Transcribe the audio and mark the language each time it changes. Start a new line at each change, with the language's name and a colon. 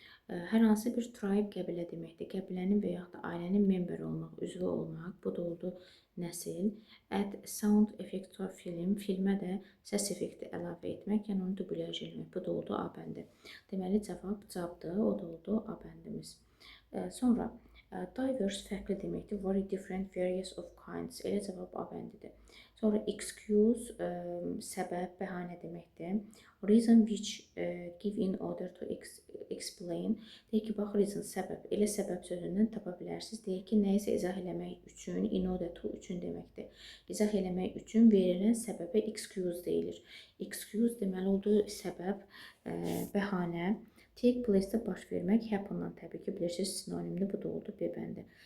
Azerbaijani: Hər hansı bir tribe qəbilə deməkdir. Qəbilənin və yaxud da ailənin member olmaq, üzvü olmaq. Bu da oldu nəsil.
English: Add sound effect to film.
Azerbaijani: Filmə də səs effekti əlavə etmək, yəni onu dublyaj etmək. Bu da oldu A bəndi. Deməli, cavab C'dır. O da oldu A bəndimiz. Sonra diverse fərqli deməkdir.
English: Very different, various of kinds.
Azerbaijani: Elə cavab A bəndidir. Sonra excuse, səbəb, bəhanə deməkdir.
English: Reason which give in order to explain.
Azerbaijani: Deyək ki, bax, reason, səbəb. Elə səbəb sözündən tapa bilərsiniz. Deyək ki, nəyisə izah eləmək üçün, in order to üçün deməkdir. İzah eləmək üçün verilən səbəbə excuse deyilir. Excuse deməli oldu səbəb, bəhanə. Take place-də baş vermək, happen-dan təbii ki, bilirsiniz, sinonimdir. Bu da oldu B bəndi.